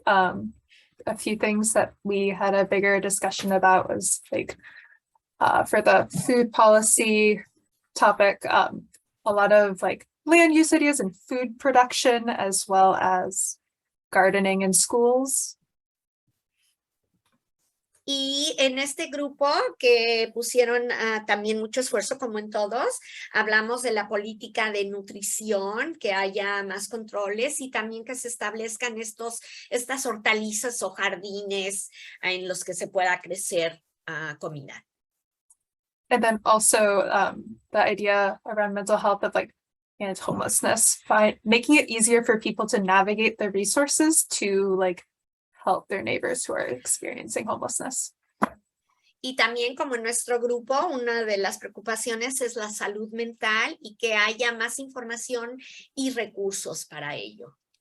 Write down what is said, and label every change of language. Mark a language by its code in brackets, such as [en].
[en] A few things that we had a bigger discussion about was like for the food policy topic, a lot of like land use ideas and food production, as well as gardening in schools. [es] Y en este grupo que pusieron también mucho esfuerzo, como en todos, hablamos de la política de nutrición, que haya más controles y también que se establezcan estas hortalizas o jardines en los que se pueda crecer comida. [en] And then also the idea around mental health of like and homelessness, making it easier for people to navigate the resources to like help their neighbors who are experiencing homelessness. [es] Y también, como en nuestro grupo, una de las preocupaciones es la salud mental y que haya más información y recursos para ello.